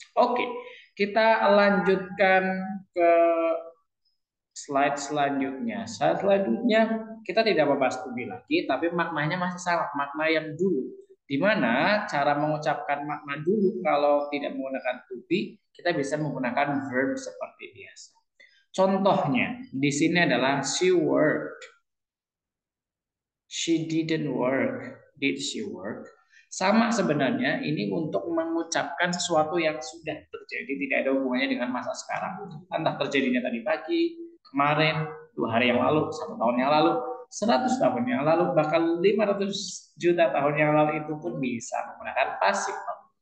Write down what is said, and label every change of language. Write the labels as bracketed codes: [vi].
[id] Oke, kita lanjutkan ke slide selanjutnya. Slide selanjutnya kita tidak membahas to be lagi, tapi maknanya masih sama, makna yang dulu. Di mana cara mengucapkan makna dulu kalau tidak menggunakan to be, kita bisa menggunakan verb seperti biasa. Contohnya di sini adalah [en] she worked, she didn't work, did she work? [id] Sama sebenarnya ini untuk mengucapkan sesuatu yang sudah terjadi, tidak ada hubungannya dengan masa sekarang. Entah terjadinya tadi pagi, kemarin, 2 hari yang lalu, 1 tahun yang lalu, 100 tahun yang lalu, bahkan 500 juta tahun yang lalu itu pun bisa menggunakan past simple.